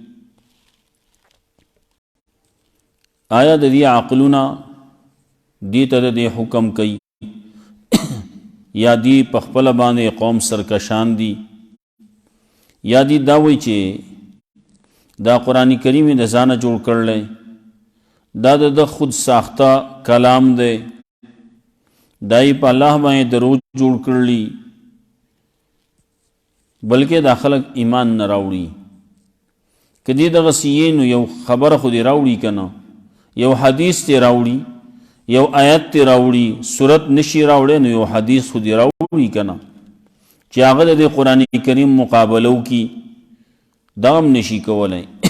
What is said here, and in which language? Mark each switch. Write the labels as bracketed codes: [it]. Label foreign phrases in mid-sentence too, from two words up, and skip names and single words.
[ps] آیا د دې عقلونه دې ته د دې حکم کوي یا دی په خپله باندې قوم سرکشان دي، یا دی دا وایي چې دا قرآن کریم د ځانه جوړ کړلی، دا د خود ساخته کلام دی، دا یې په الله باندې دروغ جوړ کړلی. بلکې دا خلک ایمان نه راوړي. که دې دغسې یې نو یو خبره خو دې راوړي که نه، یو حدیث دې راوړي، یو آیت دې راوړي، صورت نشي راوړی نو یو حدیث خو دې راوړي که نه چې هغه د قرآن کریم مقابله وکړي، دا هم نشي کولی.